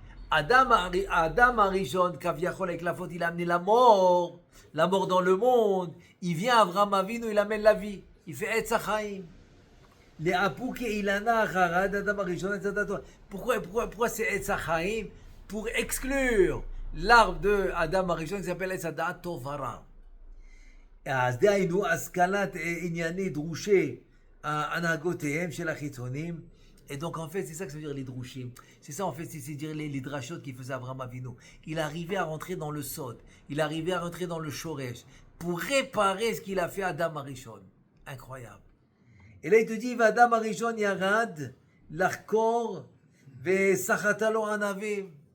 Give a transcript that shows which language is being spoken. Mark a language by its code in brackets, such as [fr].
[fr] Adam Arishon, Kaviachol, avec la faute, il a amené la mort dans le monde. Il vient à Avraham Avinu, il amène la vie. Il fait Etzachaim. Les Apouke Ilana Harad, Adam Arishon, etc. Pourquoi c'est Etzachaim? Pour exclure l'arbre de Adam Arishon qui s'appelle Etzadat Tovara. [he] אז דהיינו, השכלת ענייני דרושי הנהגותיהם של החיצונים. [fr] Et donc en fait, c'est ça que ça veut dire les drushim. C'est ça en fait, c'est dire les drashot qui faisait Avraham Avinu. Il arrivait à rentrer dans le sod. Il arrivait à rentrer dans le shoresh. Pour réparer ce qu'il a fait à Adam Arishon. Incroyable. Et là il te dit, Adam Arishon yarad, l'arkor, ve sachatalo anavim.